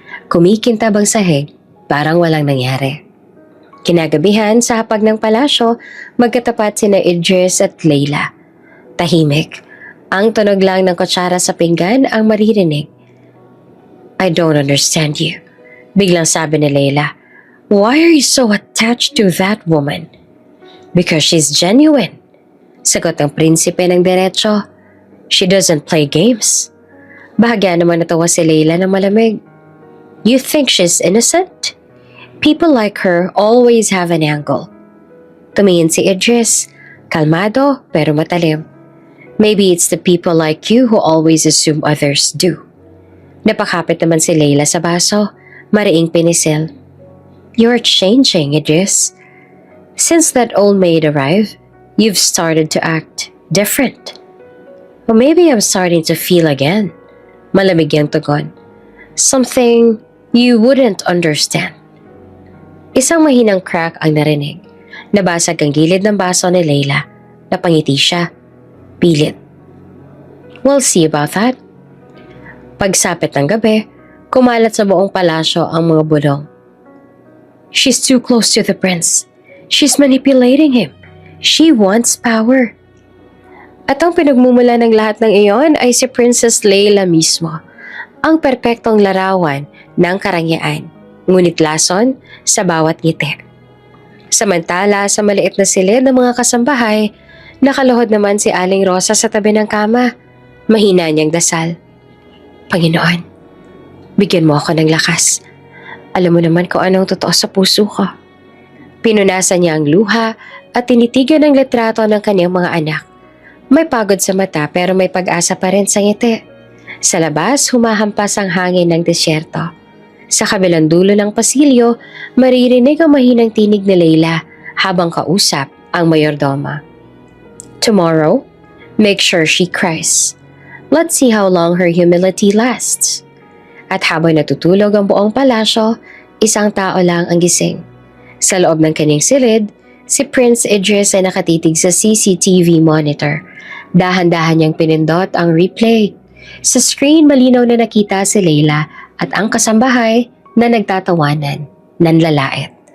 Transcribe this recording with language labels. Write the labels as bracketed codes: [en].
[tl] Kumikintab ang sahig, parang walang nangyari. Kinagabihan sa hapag ng palasyo, magkatapat sina Idris at Leila. Tahimik. Ang tunog lang ng kutsara sa pinggan ang maririnig. [en] I don't understand you. [tl] Biglang sabi ni Leila. [en] Why are you so attached to that woman? Because she's genuine. [tl] Sagot ng prinsipe ng diretso. [en] She doesn't play games. [tl] Bahagya naman natawa si Leila ng malamig. [en] You think she's innocent? People like her always have an angle. [tl] Tumingin si Idris, kalmado pero matalim. [en] Maybe it's the people like you who always assume others do. [tl] Napakapit naman si Leila sa baso, mariing pinisil. [en] You're changing, Idris. Since that old maid arrived, you've started to act different. Or maybe I'm starting to feel again. [tl] Malamig yung tugon. [en] Something you wouldn't understand. [tl] Isang mahinang crack ang narinig. Nabasag ang gilid ng baso ni Leila. Napangiti siya. Pilit. [en] We'll see about that. [tl] Pagsapit ng gabi, kumalat sa buong palasyo ang mga bulong. [en] She's too close to the prince. She's manipulating him. She wants power. [tl] At ang pinagmumula ng lahat ng iyon ay si Princess Leila mismo. Ang perpektong larawan ng karangyaan. Ngunit lason sa bawat ngiti. Samantala sa maliit na silid ng mga kasambahay, nakaluhod naman si Aling Rosa sa tabi ng kama. Mahina niyang dasal. Panginoon, bigyan mo ako ng lakas. Alam mo naman kung anong totoo sa puso ko. Pinunasan niya ang luha at tinitigan ang litrato ng kanyang mga anak. May pagod sa mata pero may pag-asa pa rin sa ngiti. Sa labas, humahampas ang hangin ng disyerto. Sa kabilang dulo ng pasilyo, maririnig ang mahinang tinig ni Leila habang kausap ang mayordoma. [en] Tomorrow, make sure she cries. Let's see how long her humility lasts. [tl] At habang natutulog ang buong palasyo, isang tao lang ang gising. Sa loob ng kanyang silid, si Prince Idris ay nakatitig sa CCTV monitor. Dahan-dahan niyang pinindot ang replay. Sa screen, malinaw na nakita si Leila at ang kasambahay na nagtatawanan, nanlalait.